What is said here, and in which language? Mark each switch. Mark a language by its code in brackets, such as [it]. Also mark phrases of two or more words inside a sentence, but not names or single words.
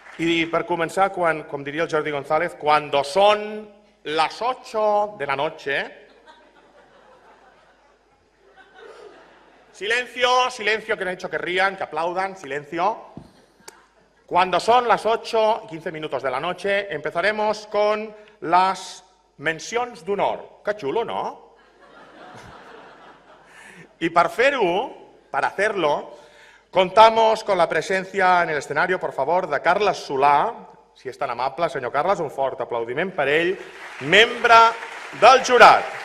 [ca] I per començar, com diria el Jordi González, [es] cuando son las 8 de la noche... Silencio, silencio, que no he dicho que rían, que aplaudan, silencio. Cuando son las 8 y 15 minutos de la noche, empezaremos con las [ca] mencions d'honor. Que xulo, ¿no? [es] Y para hacerlo, contamos con la presencia en el escenario, por favor, de Carles Solà, [ca] si és tan amable, senyor Carles, un fort aplaudiment per ell, membre del jurat.